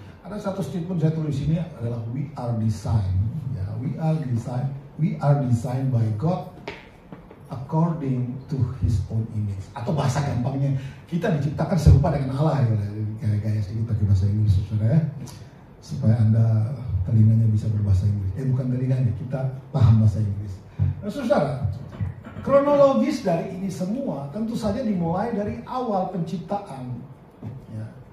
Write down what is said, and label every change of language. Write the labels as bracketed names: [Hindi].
[Indonesian] Ada satu statement saya tulis ini adalah [English] we are designed. Ya, we are designed by God according to His own image. [Indonesian] Atau bahasa gampangnya, kita diciptakan serupa dengan Allah ya. Kayak sedikit pakai bahasa Inggris, saudara ya. Supaya Anda telinganya bisa berbahasa Inggris. Bukan telinganya, kita paham bahasa Inggris. Nah, saudara, kronologis dari ini semua tentu saja dimulai dari awal penciptaan. Ya.